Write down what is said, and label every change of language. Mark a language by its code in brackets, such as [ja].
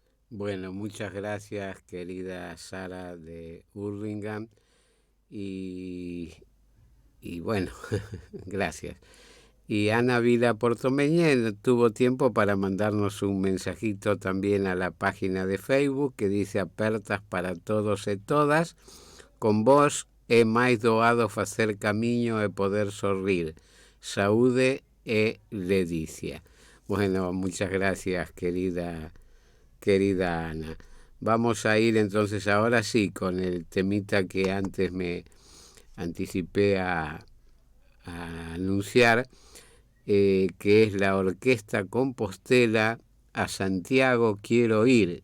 [es] Bueno, muchas gracias, querida Sara de Hurlingham. Y bueno, gracias. Y Ana Vila Portomeñé tuvo tiempo para mandarnos un mensajito también a la página de Facebook que dice apertas para todos y todas. [gl] Con vos é máis doado facer camiño e poder sorrir. Saúde e ledicia. [es] Bueno, muchas gracias, querida Ana. Vamos a ir entonces ahora sí con el temita que antes me anticipé a anunciar, que es la Orquesta Compostela A Santiago Quiero Ir.